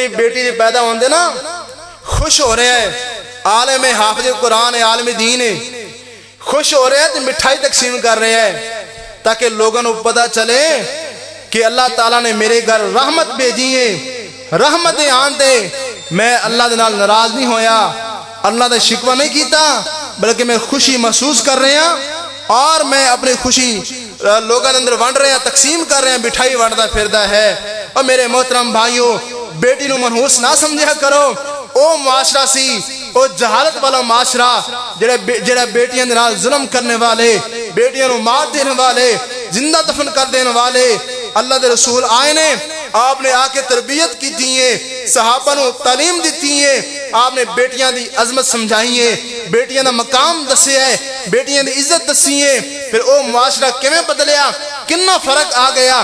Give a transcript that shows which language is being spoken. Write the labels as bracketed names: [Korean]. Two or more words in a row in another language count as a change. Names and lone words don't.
[Punjabi] بیٹی دی پیدا ہوندے نا خوش ہو رہے ہیں، عالم حافظ قرآن ہے، عالم دین ہے، خوش ہو رہے ہیں تے مٹھائی تقسیم کر رہے ہیں [Urdu] تاکہ لوگوں کو پتہ چلے کہ اللہ تعالیٰ نے میرے گھر رحمت بھیجی ہے، [Punjabi] رحمت آن دے، میں اللہ دے نال ناراض نہیں ہویا، اللہ دا شکوہ نہیں کیتا، بلکہ میں خوشی محسوس کر رہے ہیں اور میں اپنی خوشی لوگوں اندر ونڈ رہے ہیں، تقسیم کر رہے ہیں، مٹھائی ونڈدا پھردا ہے۔ اور میرے محترم بھائیوں بیٹی نو منحوس نہ سمجھا کرو، او معاشرہ سی او جہالت والا معاشرہ جڑا بیٹیاں دے نال ظلم کرنے والے، بیٹیاں نو مار دینے والے، زندہ دفن کر دینے والے۔ اللہ دے رسول آئے نے، آپ نے آ کے تربیت کی دیئے، صحابہ نو تعلیم دیتی ہے، آپ نے بیٹیاں دی عظمت سمجھائی ہے، بیٹیاں دا مقام دسے ہے، بیٹیاں دی عزت دسی ہے، پھر او معاشرہ کیویں بدلیا، کتنا فرق آ گیا۔